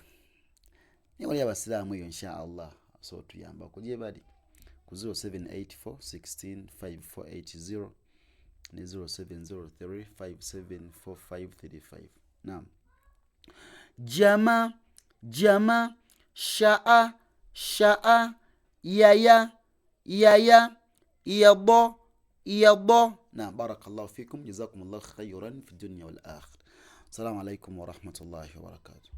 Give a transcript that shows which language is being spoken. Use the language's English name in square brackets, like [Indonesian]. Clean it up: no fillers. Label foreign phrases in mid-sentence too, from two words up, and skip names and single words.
[Ganda] Wali abasiraamu eyo [Arabic] إن شاء الله [Ganda] so tuyamba kuje bali ku 0784 16 5480 ne 0703 574535. Naam. Jama shaa yaya yado. [Arabic] Naam, بارك الله فيكم، جزاكم الله خيرا في الدنيا والآخرة. السلام عليكم ورحمة الله وبركاته.